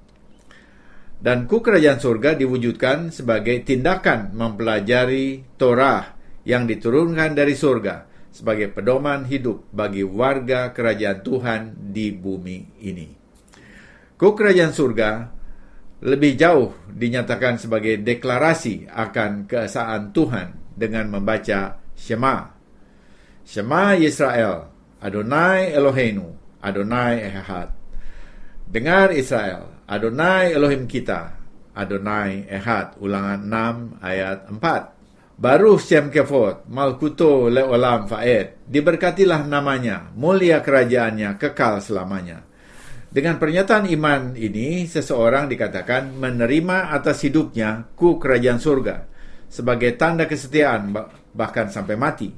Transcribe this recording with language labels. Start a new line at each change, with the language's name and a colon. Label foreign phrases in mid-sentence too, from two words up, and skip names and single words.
Indonesian: Dan kuk kerajaan surga diwujudkan sebagai tindakan mempelajari Torah yang diturunkan dari surga sebagai pedoman hidup bagi warga kerajaan Tuhan di bumi ini. Kuk kerajaan surga lebih jauh dinyatakan sebagai deklarasi akan keesaan Tuhan dengan membaca Shema.
Hebrew: שמע ישראל אדוני אלוהינו אדוני אחד.
Indonesian: Dengar Israel,
Hebrew: אדוני אלוהים
Indonesian: kita,
Hebrew: אדוני אחד.
Indonesian: Ulangan 6 ayat 4.
Hebrew: ברוך שם כבוד מלכותו לעולם ועד.
Indonesian: Diberkatilah namanya, mulia kerajaannya, kekal selamanya. Dengan pernyataan iman ini, seseorang dikatakan menerima atas hidupnya kuk kerajaan surga sebagai tanda kesetiaan bahkan sampai mati.